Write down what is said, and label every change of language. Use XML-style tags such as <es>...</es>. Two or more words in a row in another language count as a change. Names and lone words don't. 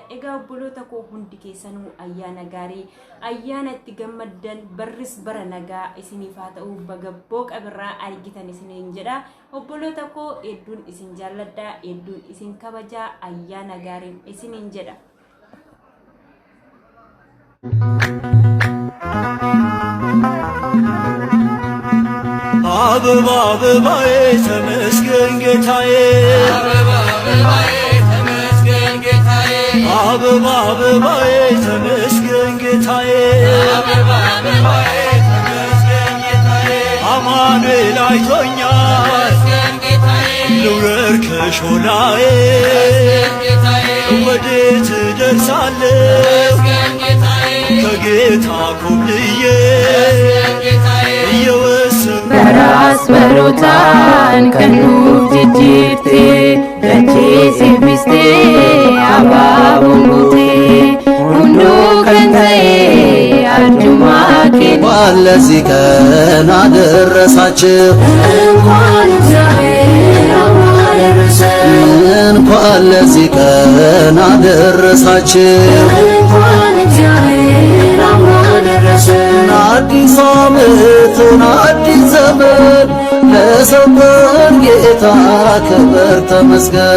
<om>Egaa obboloota koo hundi keessanuu ayyaana gaarii ayyaana itti gammaddan barris bara nagaa isiniif haa ta'u baga booqa birraa argitan isiniin jedha. Obboloota koo hedduun isin jaalladha hedduun isin kabajaa ayyaana gaarii isiniin jedha.</om> <am>አበባ አበባዬ ተመስገን ጌታዬ አበባ አበባዬ ተመስገን ጌታዬ አበባ አበባዬ ተመስገን ጌታዬ አበባ አበባዬ ተመስገን ጌታዬ አማኑኤል አይቶኛል ተመስገን ጌታዬ ልውረድ ከሾላዬ ተመስገን ጌታዬ ወዴት እደርሳለሁ ተመስገን ጌታዬ ከጌታ ኮብልዬ ተመስገን ጌታዬ</am> <om>Beras berutan kanuuf jijjiirte dachee simbiste abaaboon guute hunduu kan ta'e arjumaa kenna.</om> <am>ለዚህ ቀን አደረሳችሁ እንኳን እግዚአብሔር አደረሰን እንኳን ለዚህ ቀን አደረሳችሁ እንኳን እግዚአብሔር አደረሰን አዲስ ዓመትን አዲስ ዘመን ለሰጠን ጌታ ክብር ተመስገን።</am>